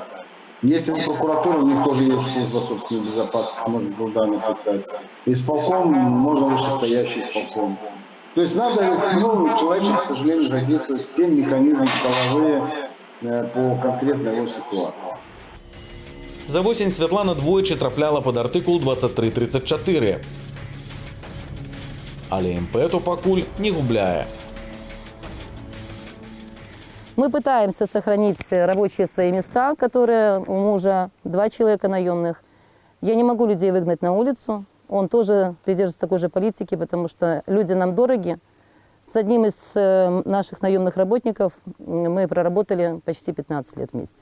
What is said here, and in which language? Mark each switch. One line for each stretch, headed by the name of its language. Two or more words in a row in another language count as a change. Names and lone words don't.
Russian: Если прокуратура, у них тоже есть служба собственной безопасности, можно туда написать. Исполком, можно вышестоящий исполком. То есть надо, человеку, к сожалению, задействовать все механизмы правовые по конкретной его ситуации.
Belarusian: За восень Святлана двойчы трапляла пад артыкул 2334. Але імпэту пакуль не губляе.
Russian: Мы пытаемся сохранить рабочие свои места, которые у мужа 2 человека наемных. Я не могу людей выгнать на улицу. Он тоже придерживается такой же политики, потому что люди нам дороги. С одним из наших наемных работников мы проработали почти 15 лет вместе.